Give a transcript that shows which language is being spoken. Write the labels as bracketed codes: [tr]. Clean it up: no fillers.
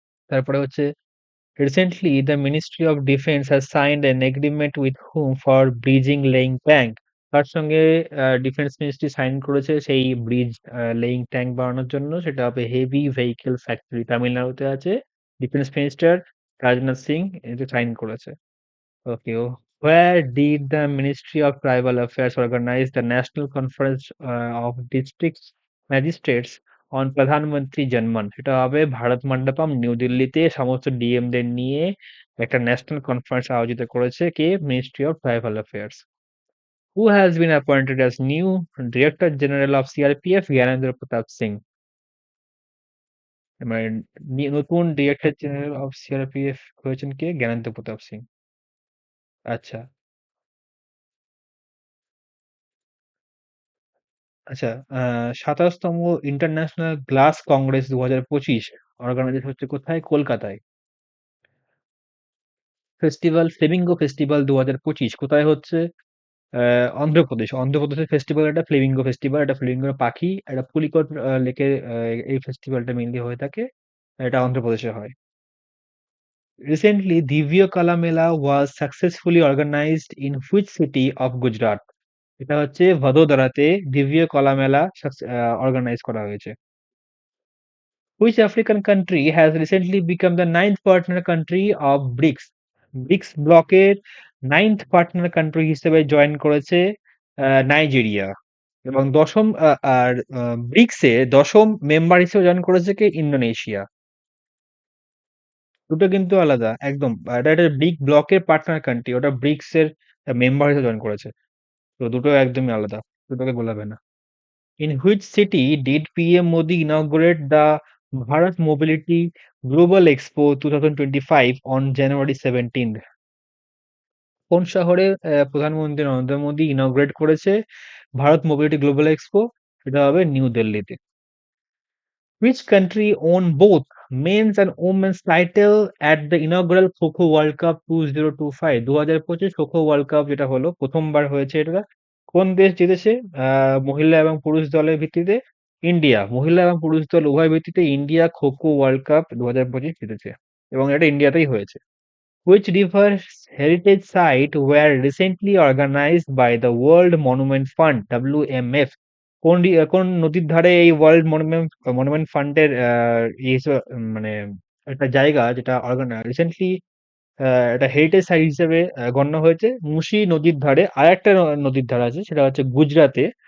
[bn] তারপরে হচ্ছে [en] Recently the ministry of defence has signed an agreement with whom for bridging laying tank? [bn] তার সঙ্গে defence ministry sign করেছে সেই ব্রিজ লেইং ট্যাঙ্ক বানানোর জন্য। সেটা হবে হেভি ভেহিকেল ফ্যাক্টরি, তামিলনাড়ুতে আছে। ডিফেন্স মিনিস্টার রাজনাথ সিং এতে সাইন করেছে। [en] Okay. Where did the Ministry of Tribal Affairs organize the National Conference of District Magistrates on Pradhan Mantri Janman? [bn] সেটা হবে ভারত মণ্ডপম, নিউ দিল্লিতে সমস্ত ডিএমদের নিয়ে একটা ন্যাশনাল কনফারেন্স আয়োজিত করেছে কে? [en] Ministry of tribal affairs. Who has been appointed as new director general of CRPF? Gyanendra Pratap Singh. [bn] মানে নতুন ডিরেক্টর জেনারেল অফ সিআরপিএফ হয়েছেন কে? জ্ঞানেন্দ্র প্রতাপ সিং। আচ্ছা। আচ্ছা, ২৭তম ইন্টারন্যাশনাল গ্লাস কংগ্রেস ২০২৫ অর্গানাইজড হচ্ছে কোথায়? কলকাতায়। ফেস্টিভ্যাল ফ্লেমিঙ্গো ফেস্টিভ্যাল ২০২৫ কোথায় হচ্ছে? অন্ধ্রপ্রদেশ। অন্ধ্রপ্রদেশের ফেস্টিভ্যাল এটা ফ্লেমিঙ্গো ফেস্টিভ্যাল। এটা ফ্লেমিঙ্গোর পাখি। এটা পুলিকট লেকে এই ফেস্টিভ্যালটা মেইনলি হয়ে থাকে। এটা অন্ধ্রপ্রদেশে হয়। [en] Recently Divya Kala Mela was successfully organised in which city of Gujarat? [bn] এটা হচ্ছে ভদোদরাতে দিব্য কলা মেলা অর্গানাইজ করা হয়েছে। [en] Which African country has recently become the ninth partner country of BRICS? [bn] Bricks ব্লকের 9th পার্টনার কান্ট্রি হিসেবে জয়েন করেছে নাইজেরিয়া, এবং দশম আর ব্রিক্সে দশম মেম্বার হিসেবে জয়েন করেছে কে? ইন্দোনেশিয়া। দুটো কিন্তু আলাদা একদম। এটা একটা ব্রিক ব্লকের পার্টনার কান্ট্রি, ওটা ব্রিক্স এর মেম্বার হিসেবে জয়েন করেছে। তো দুটো একদমই আলাদা, দুটোকে গোলাবে না। [en] In which city did PM Modi inaugurate the Bharat Mobility Global Expo 2025 on January 17th? [bn] কোন শহরে প্রধানমন্ত্রী নরেন্দ্র মোদী ইনগ্রেট করেছে ভারত মোবিলিটি গ্লোবাল এক্সপো? সেটা হবে নিউ দিল্লিতে। [en] Which country won both men's and women's title at the inaugural Kho-Kho World Cup 2025? [bn] 2025 kho kho world cup যেটা হলো প্রথমবার হয়েছে এটা, কোন দেশ জিতেছে মহিলা এবং পুরুষ দলের ভিত্তিতে? ইন্ডিয়া। মহিলা এবং পুরুষ দল উভয় ভিত্তিতে India kho kho world cup 2025 জিতেছে, এবং এটা ইন্ডিয়াতেই হয়েছে। [en] Which rivers heritage site were recently organized by the World Monument Fund WMF? [bn] কোন নদীর ধারে এই ওয়ার্ল্ড মনুমেন্ট মনুমেন্ট ফান্ডের মানে একটা জায়গা যেটা রিসেন্টলি একটা হেরিটেজ সাইট হিসেবে গণ্য হয়েছে? মুসি নদীর ধারে আরেকটা নদীর ধারা আছে, সেটা হচ্ছে গুজরাতে।